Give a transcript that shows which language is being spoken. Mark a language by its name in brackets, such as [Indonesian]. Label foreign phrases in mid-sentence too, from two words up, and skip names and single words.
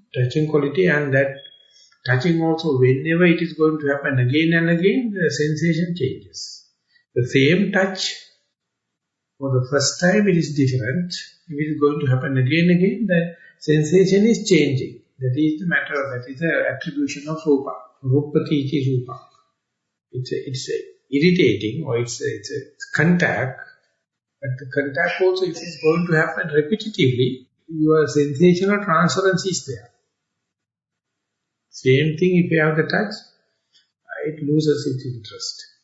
[English] Touching quality, and that touching also, whenever it is going to happen again and again, the sensation changes. The same touch, for the first time it is different. If it is going to happen again and again, the sensation is changing. That is the matter, that is the attribution of rupa. [Pali] Rupati iti rupa. [English] It's irritating, or it's a contact, but the contact also, if it is going to happen repetitively, your sensational transference is there. Same thing if you have the touch, it loses its interest.